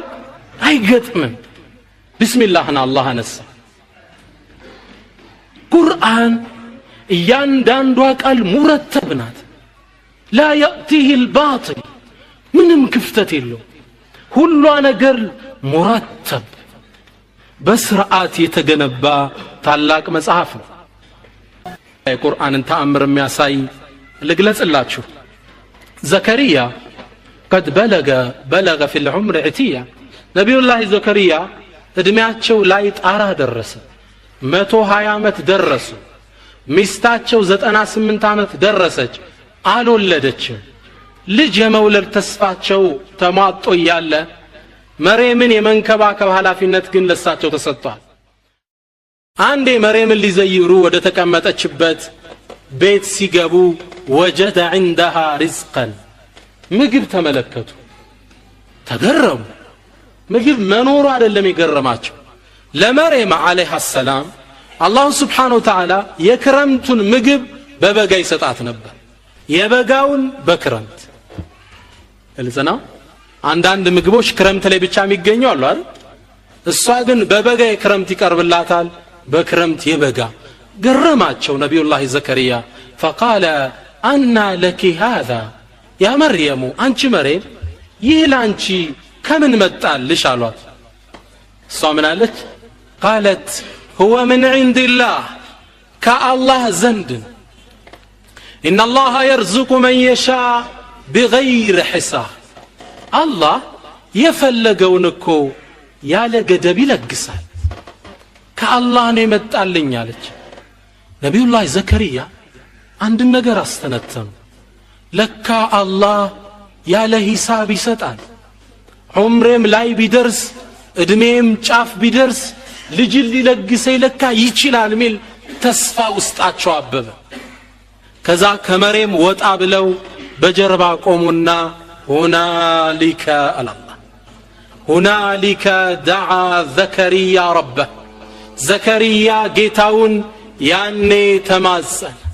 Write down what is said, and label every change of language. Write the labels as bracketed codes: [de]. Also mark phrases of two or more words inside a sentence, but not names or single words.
[am] አይገጥምም። ቢስሚላህን አላህ አነሳ። ቁርአን እያንዳንዷ ቃል ሙረተብ ናት። [ar] لا يأتيه الباطل [am] ምንም ክፍተት የለው። ሁሉ ነገር ሙረተብ በስርዓት የተገነባ ታላቅ መጽሐፍ ነው። የቁርአንን ተአምር የሚያሳይ ልግለጽላችሁ። ዘከሪያ [ar] قد بلغ في العمر عتيا [am] ነቢዩላህ ዘከሪያ እድሜያቸው ላይ ጣራ ደረሰ። 120 ዓመት ደረሱ። ሚስታቸው 98 ዓመት ደረሰች፣ አልወለደችም። ልጅ የመውለድ ተስፋቸው ተሟጦ እያለ መርየምን የመንከባከብ ኃላፊነት ግን ለሳቸው ተሰጥቷል። አንዴ መርየምን ሊዘይሩ ወደ ተቀመጠችበት ቤት ሲገቡ [ar] وجد عندها رزقا [am] ምግብ ተመለከቱ፣ ተገረሙ። ምግብ መኖሩ አይደለም የገረማቸው። ለመርየም [ar] عليها السلام [am] አላህ [ar] سبحانه وتعالى [am] የክረምቱን ምግብ በበጋ ይሰጣት ነበር፣ የበጋውን በክረምት። እልዘና አንዳንድ ምግቦች ክረምት ላይ ብቻ የሚገኙ አሉ አይደል? እሷ ግን በበጋ የክረምት ይቀርብላታል፣ በክረምት የበጋ። ገረማቸው ነቢዩላህ ዘከሪያ። [ar] فقال أنى لك هذا يا مريم [am] አንቺ መርየም ይህ ላንቺ ከምን መጣልሽ አሏት። እሷ ምን አለች? [ar] قالت هو من عند الله كالله زند إن الله يرزق من يشاء بغير حساب الله [am] የፈለገውን እኮ ያለ ገደብ ይለግሳል፣ ከአላህ ነው የመጣልኝ አለች። ነቢዩላህ ዘከሪያ አንድ ነገር አስተነተኑ። ለካ አላህ ያለ ሂሳብ ይሰጣል። ዑምሬም ላይ ቢደርስ እድሜም ጫፍ ቢደርስ ልጅ ሊለግሰኝ ለካ ይችላል ሚል ተስፋ ውስጣቸው አበበ። ከዛ ከመርየም ወጣ ብለው በጀርባ ቆሙና [ar] هنالك الله هنالك دعا زكريا ربه [am] ዘከሪያ ጌታውን ያኔ ተማጸነ